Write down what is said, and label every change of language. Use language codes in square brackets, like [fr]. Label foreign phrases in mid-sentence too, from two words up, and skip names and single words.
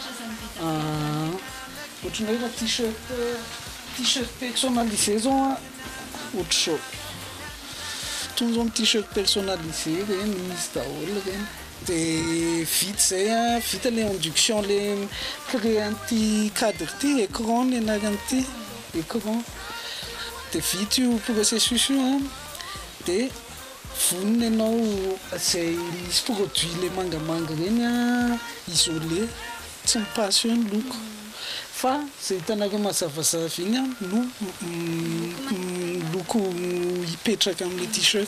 [mg] ohatrany hoe [fr] t-shirt personnalisé [mg] zao ohatr'izao toy zao [fr] t-shirt personnalisé [mg] reny izy daholo reny dia vita zay vita le induction le créé an'ty cadre ty écran ny anaran'ty écran dia vita io processus io dia vonona ianao zay misy produit le mangamanga reny isolé tsy mipasy eo ny loko fa zay hitanareo mazavazava iny no loko hipetraka amin'ny t-shirt.